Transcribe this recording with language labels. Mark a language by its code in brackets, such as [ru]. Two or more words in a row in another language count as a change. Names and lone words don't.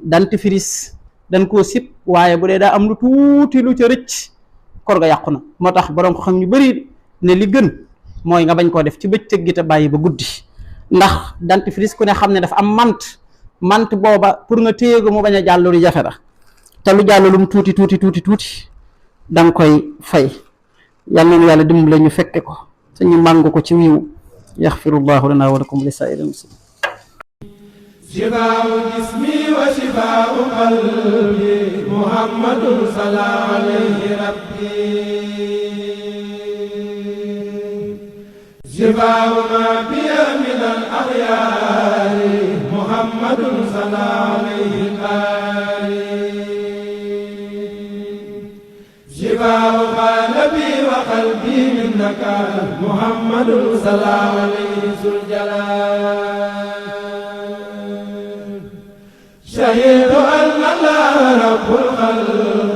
[wo] dentifrice dañ koo sib waaye bu dee daa am lu tuuti lu ca rëcc koor ga yàqu na moo tax borom ko xam ñu bari ne li gën mooy nga bañ koo def ci bëccëg gi te bàyyi ba guddi ndax dentifrice ku ne xam ne dafa am mant booba pour nga téye ko mu bañ a jàll lu jafe la te lu jàll lu mu tuuti danga koy fay yàlla na yàlla dimbale ñu fekke ko te ñu màng ko ci wiiw [ar] يغفر الله لنا ولكم ولسائر المسلمين شفاء جسمي وشفاء قلبي محمد صلى عليه ربي شفاء ما بي من الأخيار محمد صلى عليه القاري شفاء قلبي وقلبي منك محمد صلى عليه ذو الجلال شهيد أن الله رب الخلق